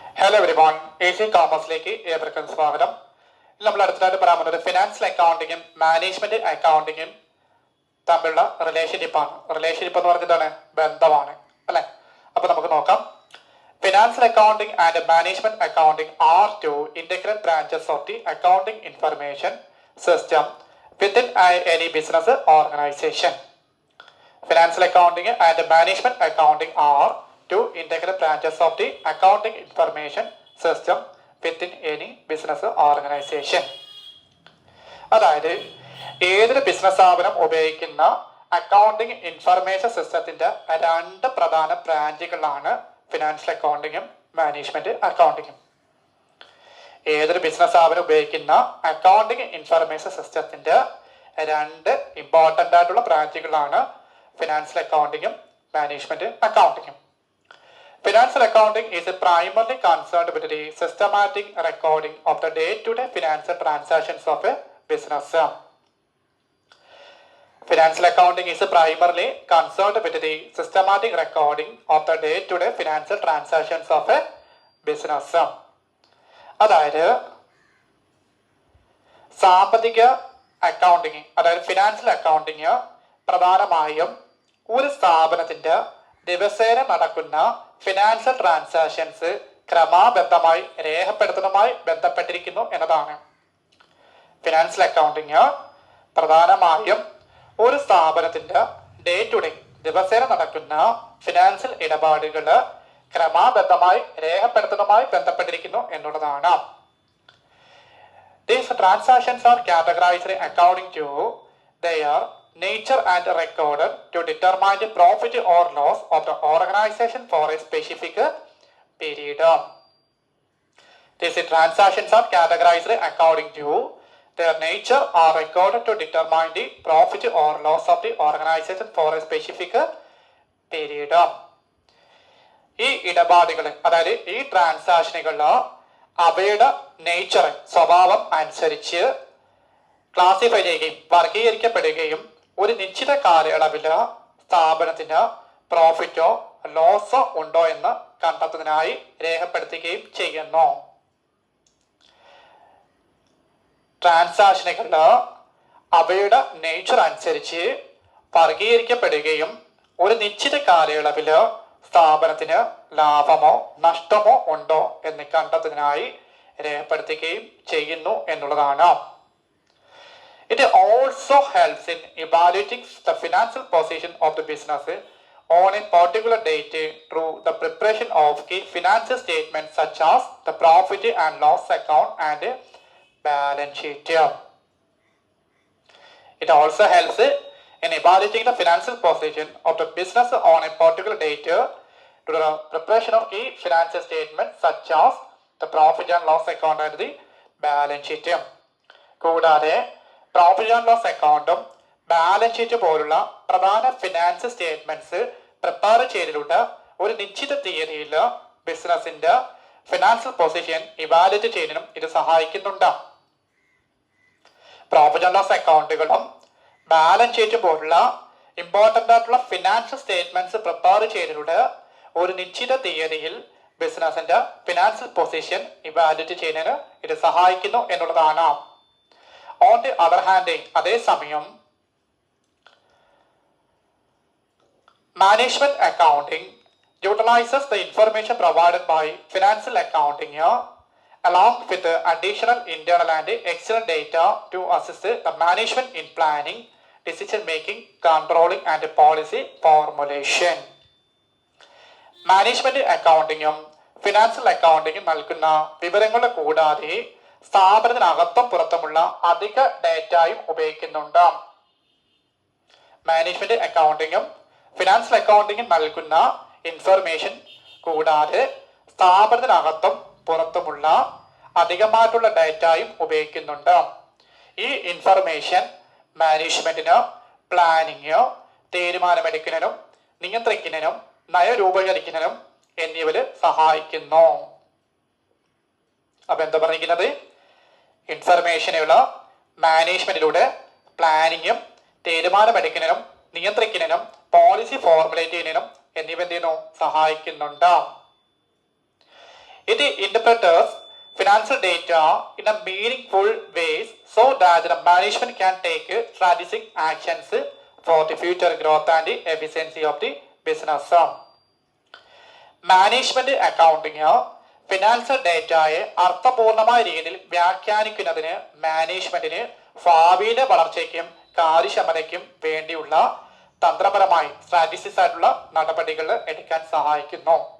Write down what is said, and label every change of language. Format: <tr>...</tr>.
<en>hello everyone,</en> <ml>AC കോമേഴ്സിലേക്ക് ഏവർക്കും സ്വാഗതം. നമ്മൾ അടുത്തതായിട്ട് പറയാൻ പോകുന്നത് ഫിനാൻഷ്യൽ അക്കൗണ്ടിങ്ങും മാനേജ്മെന്റ് അക്കൗണ്ടിങ്ങും തമ്മിലുള്ള റിലേഷൻഷിപ്പാണ്. റിലേഷൻഷിപ്പ് എന്ന് പറഞ്ഞിട്ടാണ് ബന്ധമാണ് അല്ലെ. അപ്പൊ നമുക്ക് നോക്കാം.</ml> <en>Financial accounting and management accounting are two integral branches of the accounting information system within any business organization. Financial accounting and management accounting are two integral branches of the accounting information system within any business organization.</en> <ml>അതായത് ഏതൊരു business സ്ഥാപനം ഉപയോഗിക്കുന്ന accounting information സിസ്റ്റത്തിന്റെ രണ്ട് പ്രധാന ബ്രാഞ്ചുകളാണ് financial അക്കൗണ്ടിങ്ങും management അക്കൗണ്ടിങ്ങും. ഏതൊരു business സ്ഥാപനം ഉപയോഗിക്കുന്ന അക്കൗണ്ടിങ് ഇൻഫർമേഷൻ സിസ്റ്റത്തിന്റെ രണ്ട് ഇമ്പോർട്ടൻ്റ് ആയിട്ടുള്ള ബ്രാഞ്ചുകളാണ് financial അക്കൗണ്ടിങ്ങും management അക്കൗണ്ടിങ്ങും.</ml> <en>Financial accounting is primarily concerned with the systematic recording of the day-to-day financial transactions of a business. Financial accounting is primarily concerned with the systematic recording of the day-to-day financial transactions of a business.</en> <ml>അതായത് സാമ്പത്തിക accounting, അതായത് financial accounting പ്രധാനമായും ഒരു സ്ഥാപനത്തിന്റെ ദിവസേന നടക്കുന്ന financial transactions ക്രമാബദ്ധമായി രേഖപ്പെടുത്തുന്നതുമായി ബന്ധപ്പെട്ടിരിക്കുന്നു എന്നതാണ്. ഫിനാൻഷ്യൽ അക്കൗണ്ടിങ് പ്രധാനമായും ഒരു സ്ഥാപനത്തിന്റെ ഡേ ടു ഡേ ദിവസേന നടക്കുന്ന ഫിനാൻഷ്യൽ ഇടപാടുകൾ ക്രമാബദ്ധമായി രേഖപ്പെടുത്തുന്നതുമായി ബന്ധപ്പെട്ടിരിക്കുന്നു എന്നുള്ളതാണ്.</ml> <en>These transactions are categorized according to their nature and recorded to determine the profit or loss of the organization for a specific period. These transactions are categorized according to their nature are recorded to determine the profit or loss of the organization for a specific period.</en> <ml>ഈ ഇടപാടുകൾ, അതായത് ഈ ട്രാൻസാക്ഷനുകൾ അവയുടെ nature, സ്വഭാവം അനുസരിച്ച് classify ചെയ്യുകയും വർഗീകരിക്കപ്പെടുകയും ഒരു നിശ്ചിത കാലയളവില് സ്ഥാപനത്തിന് പ്രോഫിറ്റോ ലോസോ ഉണ്ടോ എന്ന് കണ്ടെത്തുന്നതിനായി രേഖപ്പെടുത്തുകയും ചെയ്യുന്നു. ട്രാൻസാക്ഷനുകള് അവയുടെ നേച്ചർ അനുസരിച്ച് വർഗീകരിക്കപ്പെടുകയും ഒരു നിശ്ചിത കാലയളവില് സ്ഥാപനത്തിന് ലാഭമോ നഷ്ടമോ ഉണ്ടോ എന്ന് കണ്ടെത്തുന്നതിനായി രേഖപ്പെടുത്തുകയും ചെയ്യുന്നു എന്നുള്ളതാണ്.</ml> <en>It also helps in evaluating the financial position of the business on a particular date through the preparation of key financial statements such as the profit and loss account and balance sheet. It also helps in evaluating the financial position of the business on a particular date through the preparation of key financial statements such as the profit and loss account and the balance sheet.</en> <ml>കൂടാതെ profit and loss അക്കൗണ്ടും balance sheet പോലുള്ള പ്രധാന finance statements prepare ചെയ്തിട്ടുണ്ട് ഒരു നിശ്ചിത തീയതിയിൽ ബിസിനസിന്റെ financial position evaluate ചെയ്യുന്നതിനും ഇത് സഹായിക്കുന്നുണ്ട്. Profit and loss അക്കൗണ്ടുകളും balance sheet പോലുള്ള ഇമ്പോർട്ടൻ്റ് ആയിട്ടുള്ള ഫിനാൻഷ്യൽ സ്റ്റേറ്റ്മെന്റ്സ് പ്രിപ്പയർ ചെയ്തിട്ടുണ്ട് ഒരു നിശ്ചിത തീയതിയിൽ ബിസിനസിന്റെ ഫിനാൻഷ്യൽ പൊസിഷൻ ഇവാലുവേറ്റ് ചെയ്യുന്നതിന് ഇത് സഹായിക്കുന്നു എന്നുള്ളതാണ്.</ml> <en>On the other hand,</en> <ml>അതേസമയം</ml> <en>management accounting utilizes the information provided by financial accounting along with the additional internal and external data to assist the management in planning, decision making, controlling and policy formulation.</en> <ml>Management അക്കൗണ്ടിങ്ങും financial അക്കൗണ്ടിങ്ങും നൽകുന്ന വിവരങ്ങൾ കൂടാതെ സ്ഥാപനത്തിനകത്തും പുറത്തുമുള്ള അധിക ഡേറ്റയും ഉപയോഗിക്കുന്നുണ്ട്. Management അക്കൗണ്ടിങ്ങും financial അക്കൗണ്ടിങ്ങും നൽകുന്ന information കൂടാതെ സ്ഥാപനത്തിനകത്തും പുറത്തുമുള്ള അധികമായിട്ടുള്ള ഡേറ്റയും ഉപയോഗിക്കുന്നുണ്ട്. ഈ information മാനേജ്മെന്റിന് പ്ലാനിങ്, തീരുമാനമെടുക്കുന്നതിനും നിയന്ത്രിക്കുന്നതിനും നയരൂപീകരിക്കുന്നതിനും എന്നിവര് സഹായിക്കുന്നു. അപ്പൊ എന്താ പറഞ്ഞിരിക്കുന്നത്? ഇൻഫർമേഷനുള്ള മാനേജ്മെന്റിലൂടെ പ്ലാനിങ്ങും തീരുമാനമെടുക്കുന്നതിനും നിയന്ത്രിക്കുന്നതിനും പോളിസി ഫോർമുലേറ്റ് ചെയ്യുന്നതിനും എന്നിവ എന്ത് ചെയ്യുന്നു? സഹായിക്കുന്നുണ്ട്.</ml> <en>It interprets financial data in a meaningful ways so that the management can take strategic actions for the future growth and the efficiency of the business.</en> <ml>Management accounting financial ഡേറ്റയെ അർത്ഥപൂർണമായ രീതിയിൽ വ്യാഖ്യാനിക്കുന്നതിന് മാനേജ്മെന്റിന് ഭാവിയിലെ വളർച്ചയ്ക്കും കാര്യക്ഷമതയ്ക്കും വേണ്ടിയുള്ള തന്ത്രപരമായി സ്ട്രാറ്റജിസ് ആയിട്ടുള്ള നടപടികൾ എടുക്കാൻ സഹായിക്കുന്നു.</ml>